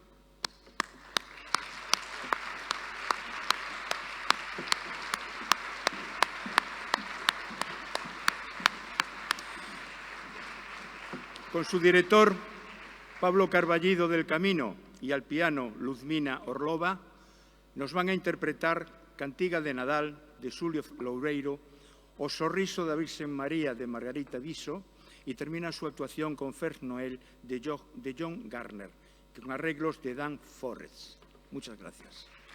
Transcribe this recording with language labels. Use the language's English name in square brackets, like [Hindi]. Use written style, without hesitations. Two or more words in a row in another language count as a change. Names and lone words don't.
[Spanish] Con su director, Pablo Carballido del Camino, y al piano, Luzmina Orlova, nos van a interpretar Cantiga de Nadal, de Xulio Loureiro, O Sorriso da Virxen María, de Margarita Viso, y termina su actuación con Fer Noel, de John Garner, con arreglos de Dan Forrest. Muchas gracias.